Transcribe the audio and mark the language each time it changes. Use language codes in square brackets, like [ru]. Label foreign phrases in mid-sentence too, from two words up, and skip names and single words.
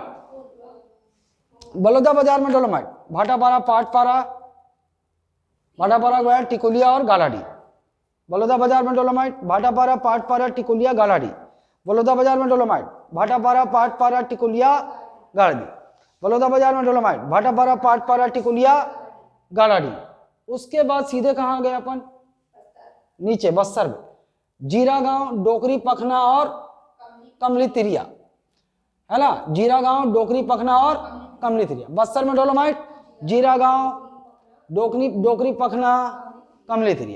[hi] बलौदा बाजार में डोलोमाइट, भाटापारा, पाटपारा, भाटापारा गया, टिकुलिया और गालाडी। बलौदा बाजार में डोलोमाइट, भाटापारा, पाटपारा, टिकुलिया, गालाडी। बलौदा बाजार में डोलोमाइट, भाटापारा, पाटपारा, टिकुलिया, गालाडी। बलौदा बाजार में डोलोमाइट, भाटापारा, पाटपारा, टिकुलिया, गालाडी। उसके बाद सीधे कहाँ गए अपन, नीचे बस्तर में, जीरा गांव, डोकरी, पखना और कमली तिरिया, है ना। जीरा गांव, डोकरी, पखना और कमली तिरिया। बस्तर में डोलोमाइट, जीरा गांव, डोकरी, पखना, कमली तिरिया।